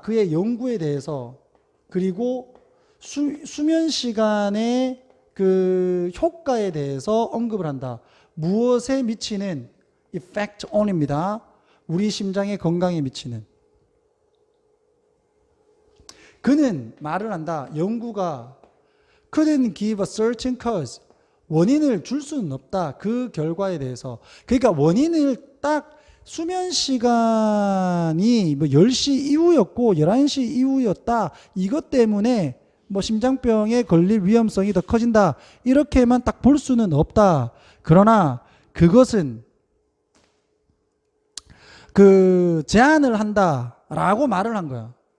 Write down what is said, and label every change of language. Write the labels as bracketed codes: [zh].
[ko] 그의 연구에 대해서. 그리고 수면 시간의 그 효과에 대해서 언급을 한다. 무엇에 미치는 effect on입니다. 우리 심장의 건강에 미치는. 그는 말을 한다. 연구가 [en] couldn't give a certain cause. [ko] 원인을 줄 수는 없다. 그 결과에 대해서. 그러니까 원인을 딱 수면 시간이 10시 이후였고 11시 이후였다. 이것 때문에 심장병에 걸릴 위험성이 더 커진다. 이렇게만 딱 볼 수는 없다. 그러나 그것은 제안을 한다라고 말을 한 거야.